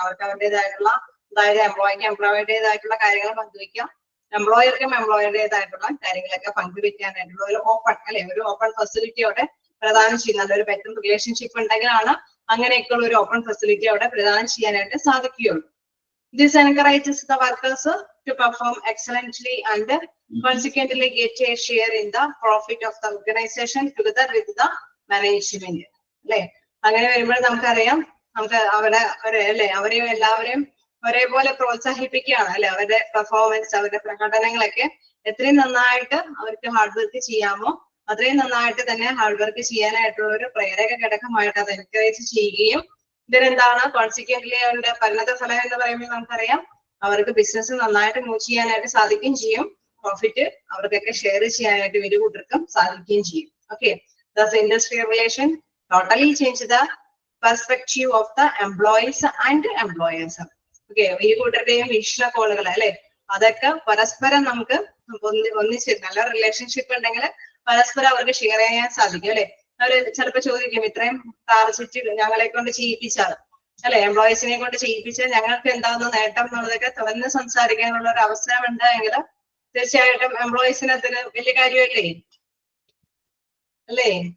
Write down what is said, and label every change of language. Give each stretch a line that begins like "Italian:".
Malayalam: അവർക്ക് അവരുടേതായിട്ടുള്ള, അതായത് എംപ്ലോയിക്ക് എംപ്ലോയറുടേതായിട്ടുള്ള കാര്യങ്ങൾ പങ്കുവയ്ക്കാം, എംപ്ലോയർക്കും എംപ്ലോയറുടേതായിട്ടുള്ള കാര്യങ്ങളൊക്കെ പങ്കുവയ്ക്കാനായിട്ടുള്ള ഒരു ഓപ്പൺ അല്ലെ ഒരു ഓപ്പൺ ഫെസിലിറ്റിയോടെ പ്രദാനം ചെയ്യും. നല്ലൊരു ബെറ്റർ റിലേഷൻഷിപ്പ് ഉണ്ടെങ്കിലാണ് അങ്ങനെയൊക്കെയുള്ള ഒരു ഓപ്പൺ ഫെസിലിറ്റി അവിടെ പ്രദാനം ചെയ്യാനായിട്ട് സാധിക്കുകയുള്ളൂ.
English: This encourages the workers to perform excellently and consequently get a share in the profit of the organization together with the management.
Malayalam: അല്ലെ, അങ്ങനെ വരുമ്പോൾ നമുക്കറിയാം നമുക്ക് അവിടെ അല്ലെ അവരെയും എല്ലാവരെയും ഒരേപോലെ പ്രോത്സാഹിപ്പിക്കുകയാണ് അല്ലെ. അവരുടെ പെർഫോമൻസ്, അവരുടെ പ്രകടനങ്ങളൊക്കെ എത്രയും നന്നായിട്ട് അവർക്ക് ഹാർഡ് വർക്ക് ചെയ്യാമോ അത്രയും നന്നായിട്ട് തന്നെ ഹാർഡ് വർക്ക് ചെയ്യാനായിട്ടുള്ള ഒരു പ്രേരക ഘടകമായിട്ട് അത് എൻകറേജ് ചെയ്യുകയും ഇതിനെന്താണ് കോൺസിക്വന്റ്ലി അവരുടെ പരിണത ഫലം എന്ന് പറയുമ്പോൾ നമുക്കറിയാം അവർക്ക് ബിസിനസ് നന്നായിട്ട് മൂവ് ചെയ്യാനായിട്ട് സാധിക്കുകയും ചെയ്യും. പ്രോഫിറ്റ് അവർക്കൊക്കെ ഷെയർ ചെയ്യാനായിട്ട് ഇരു കൂട്ടർക്കും സാധിക്കുകയും ചെയ്യും.
English: Okay, thus industrial relation totally change the perspective of the employees and employers.
Malayalam: Okay, ഈ കൂട്ടരുടെയും വീക്ഷണകോണുകൾ അല്ലെ, അതൊക്കെ പരസ്പരം നമുക്ക് ഒന്നിച്ച് നല്ല റിലേഷൻഷിപ്പ് ഉണ്ടെങ്കിൽ പരസ്പരം അവർക്ക് ഷെയർ ചെയ്യാൻ സാധിക്കും അല്ലെ. അവര് ചിലപ്പോ ചോദിക്കും, ഇത്രയും ടാർജറ്റ് ഞങ്ങളെ കൊണ്ട് ചെയ്യിപ്പിച്ചാൽ അല്ലെ, എംപ്ലോയീസിനെ കൊണ്ട് ചെയ്യിപ്പിച്ചാൽ ഞങ്ങൾക്ക് എന്താണെന്ന് നേട്ടം എന്നുള്ളതൊക്കെ തുറന്ന് സംസാരിക്കാനുള്ള ഒരു അവസരം ഉണ്ടായെങ്കിൽ തീർച്ചയായിട്ടും എംപ്ലോയീസിന് അതിന് വലിയ കാര്യമല്ലേ അല്ലേ.